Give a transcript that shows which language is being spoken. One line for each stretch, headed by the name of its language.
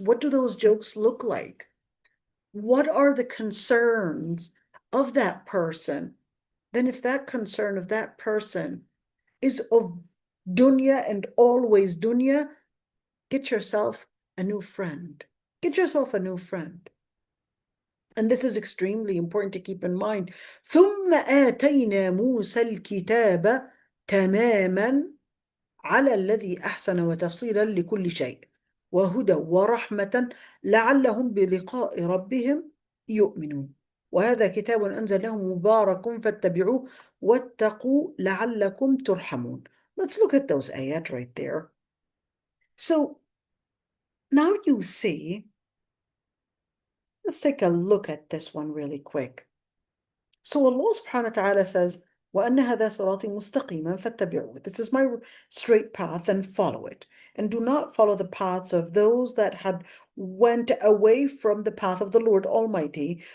English: What do those jokes look like? What are the concerns of that person? Then if that concern of that person is of dunya and always dunya, get yourself a new friend. Get yourself a new friend. And this is extremely important to keep in mind.
Arabic: ثم آتينا موسى الكتاب تماما على الذي أحسن وتفصيلا لكل شيء وهدى ورحمة لعلهم بلقاء ربهم يؤمنون وهذا كتاب أنزلناه مبارك فاتبعوه واتقوا لعلكم ترحمون.
English: Let's look at those ayat right there. So now you see, let's take a look at this one really quick. So Allah subhanahu wa ta'ala says,
Arabic: وَأَنَّ هَذَا صِرَاطِي مُسْتَقِيمًا فَاتَّبِعُوهُ.
English: This is my straight path and follow it. And do not follow the paths of those that had went away from the path of the Lord Almighty.